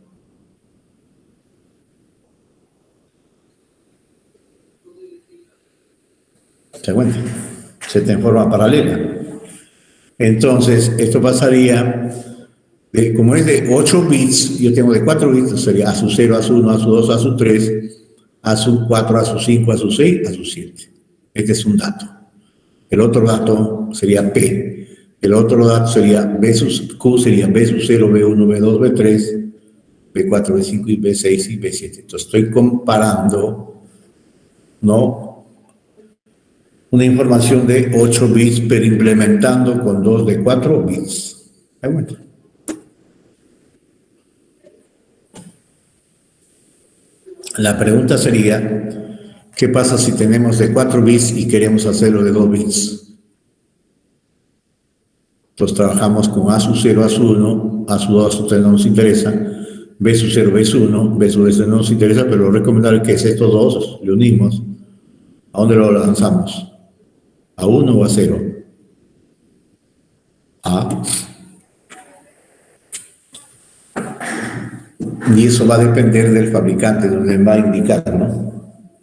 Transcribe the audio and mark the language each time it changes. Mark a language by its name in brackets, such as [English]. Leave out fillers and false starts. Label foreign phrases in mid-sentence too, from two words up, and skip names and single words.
[Spanish] ¿Se da cuenta? Se está en forma paralela. Entonces, esto pasaría, como es de 8 bits, yo tengo de 4 bits, sería A sub 0, A sub 1, A sub 2, A sub 3, A sub 4, A sub 5, A sub 6, A sub 7. Este es un dato. El otro dato sería P. El otro dato sería B sub Q, sería B sub 0, B1, B2, B3, B4, B5 y B6 y B7. Entonces, estoy comparando, ¿no?, una información de 8 bits, pero implementando con 2 de 4 bits. La pregunta sería, ¿qué pasa si tenemos de 4 bits y queremos hacerlo de 2 bits? Entonces trabajamos con A sub 0, A sub 1, A sub 2, A sub 3 no nos interesa, B sub 0, B sub 1, B sub 3 no nos interesa, pero lo recomendable es que es estos dos, le unimos. ¿A dónde lo lanzamos? ¿A 1 o a 0? A. Y eso va a depender del fabricante, donde va a indicar, ¿no?